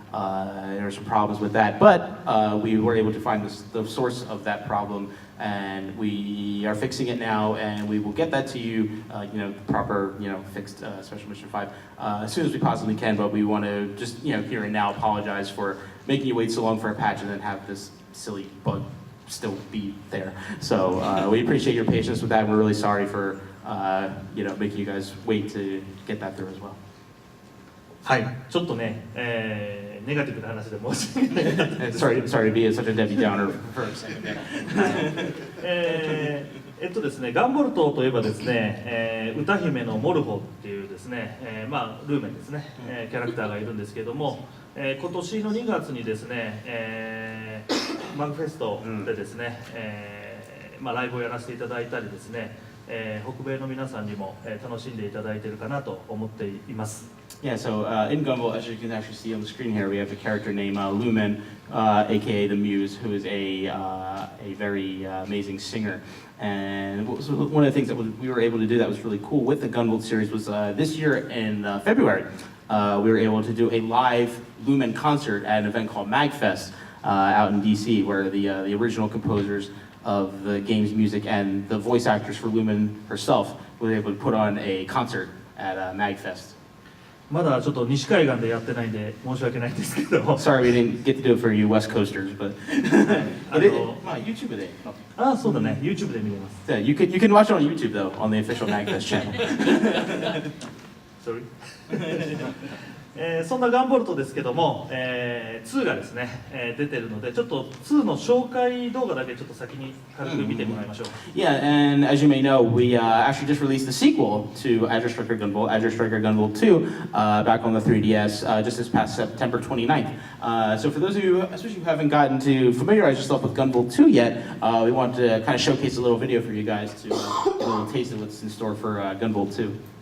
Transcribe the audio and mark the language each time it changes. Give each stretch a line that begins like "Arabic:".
English: There were some problems with that, but we were able to find the source of that problem, and we are fixing it now, and we will get that to you, proper, fixed Special Mission 5 as soon as we possibly can. But we want to just, here and now apologize for making you wait so long for a patch and then have this silly bug still be there. So we appreciate your patience with that, and we're really sorry for, making you guys wait to get that through as well.
Japanese: はい、ちょっとね、ネガティブな話で申し訳ない。
English: sorry to be such a Debbie Downer for a second.
Japanese: ですね、ガンボルトといえばですね、歌姫のモルホっていうですね、ルーメンですね、キャラクターがいるんですけども、今年の2月にですね、マグフェストでですね、ライブをやらせていただいたりですね、北米の皆さんにも楽しんでいただいているかなと思っています。
English: Yeah, so in Gunvolt, as you can actually see on the screen here, we have a character named Lumen, aka the Muse, who is a very amazing singer. And one of the things that we were able to do that was really cool with the Gunvolt series was this year in February, we were able to do a live Lumen concert at an event called MagFest out in DC, where the original composers of the game's music and the voice actors for Lumen herself were able to put on a concert at MagFest.
Japanese: まだちょっと西海岸でやってないんで申し訳ないんですけど。
English: Sorry, we didn't get to do it for you West Coasters, but YouTube で。
Japanese: あ、そうだね、YouTube で見れます。
English: Yeah, you can watch it on YouTube though, on the official MagFest channel. Sorry.
Japanese: そんなガンボルトですけども、2がですね、出てるので、ちょっと2の紹介動画だけちょっと先に軽く見てもらいましょう。
English: Yeah, and as you may know, we actually just released the sequel to Azure Striker Gunvolt, Azure Striker Gunvolt 2, back on the 3DS just this past September 29th. So for those of you, especially who haven't gotten to familiarize yourself with Gunvolt 2 yet, we want to kind of showcase a little video for you guys to get a little taste of what's in store for Gunvolt 2.